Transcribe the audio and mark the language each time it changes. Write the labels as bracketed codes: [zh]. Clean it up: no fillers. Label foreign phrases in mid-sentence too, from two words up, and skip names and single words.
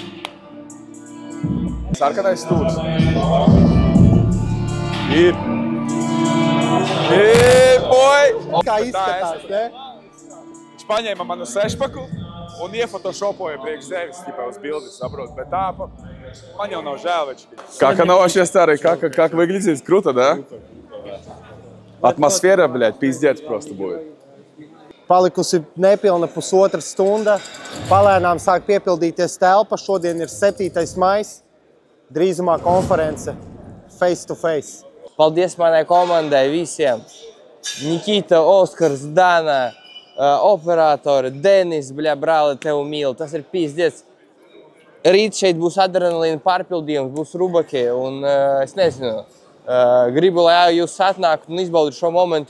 [lv] Sarkanais stūrs. Ir. Boy! Kā izskatās, ne? Viņš paņēma manu sešpaku un iefotošopoja priekš sevis, ķipā uz bildes, saprot. Bet tā, man jau nav žēl veči. [ru] Как она вообще старая, как выглядит? Круто, да? Атмосфера, блядь, пиздец просто будет. [lv] Palikusi nepilna pusotra stunda. Palēnām sāk piepildīties telpa. Šodien ir 7. maijs. Drīzumā konference [en] face to face. [lv] Paldies manai komandai visiem. Nikita, Oskars, Dana, operatori, Denis, bļa, brāli, tev mīlu. Tas ir pīzdiets. Rīt šeit būs adrenalīna pārpildījums, būs rubaki un es nezinu. Gribu, lai jūs atnāktu un izbaudītu šo momentu.